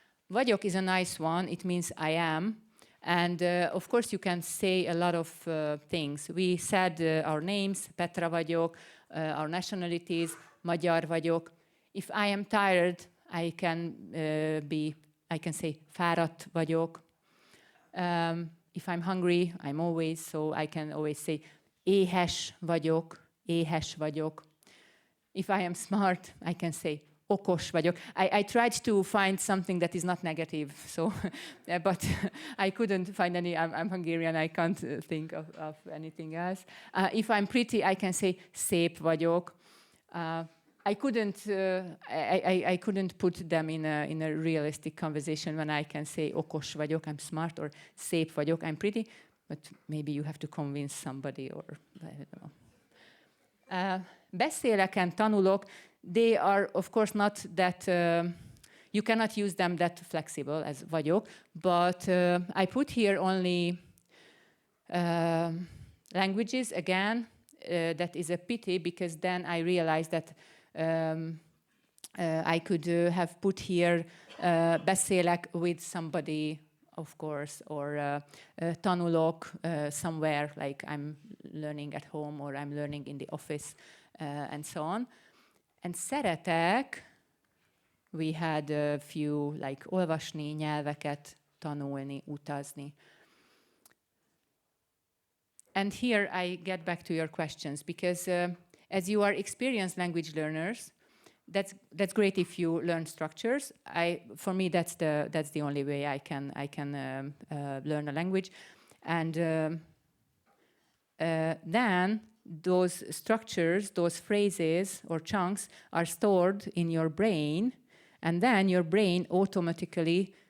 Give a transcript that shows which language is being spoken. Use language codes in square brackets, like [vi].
[en] Vagyok is a nice one. It means I am. And of course, you can say a lot of things. We said our names, [hu] Petra vagyok, [en] our nationalities, [hu] magyar vagyok. [en] If I am tired, I can say [hu] fáradt vagyok. [en] If I'm hungry, I'm always, so I can always say [hu] éhes vagyok. [en] If I am smart, I can say [hu] okos vagyok. [en] I tried to find something that is not negative, so, but I couldn't find any. I'm Hungarian, I can't think of anything else. If I'm pretty, I can say [hu] szép vagyok. [en] I couldn't put them in a realistic conversation when I can say [hu] okos vagyok, [en] I'm smart, or [hu] szép vagyok, [en] I'm pretty, but maybe you have to convince somebody, or I don't know. [hu] Beszéleken tanulok. [en] They are, of course, not that, you cannot use them that flexible as vagyok, but I put here only languages, again, that is a pity, because then I realized that I could have put here beszélek with somebody, of course, or tanulok somewhere, like I'm learning at home or I'm learning in the office, and so on. And szeretek, we had a few, like [hu] olvasni, nyelveket tanulni, utazni. [en] And here I get back to your questions, because as you are experienced language learners, that's great if you learn structures. For me, that's the only way I can learn a language, and then those structures, those phrases or chunks are stored in your brain, and then your brain automatically